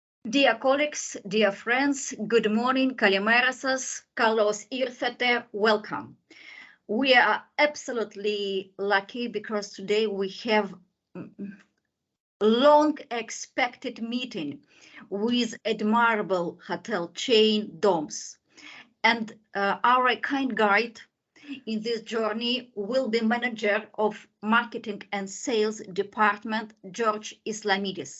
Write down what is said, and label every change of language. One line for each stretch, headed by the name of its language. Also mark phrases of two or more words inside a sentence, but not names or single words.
English: Dear colleagues, dear friends, good morning,
Greek: kalimera σας, καλώς ήρθατε,
English: welcome. We are absolutely lucky because today we have long expected meeting with admirable hotel chain Domes. And our kind guide in this journey will be manager of marketing and sales department, George Islamidis.